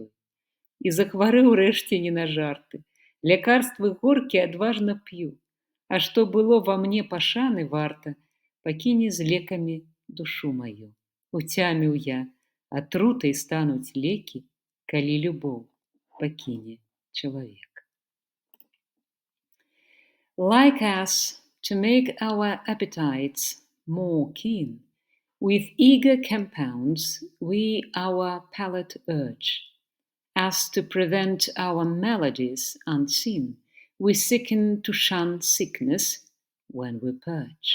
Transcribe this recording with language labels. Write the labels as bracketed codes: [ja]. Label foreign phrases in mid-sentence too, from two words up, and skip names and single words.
[be] І захварэў рэшце не на жарты. Лякарствы горкія адважна п'ю. А што было ва мне пашаны варта, пакіне з лекамі душу маю. Уцяміў я, атрутай стануць лекі, калі любоў пакіне чалавек. [en] Like us, to make our appetites more keen, with eager compounds we our palate urge. As to prevent our maladies unseen, we sicken to shun sickness when we purge.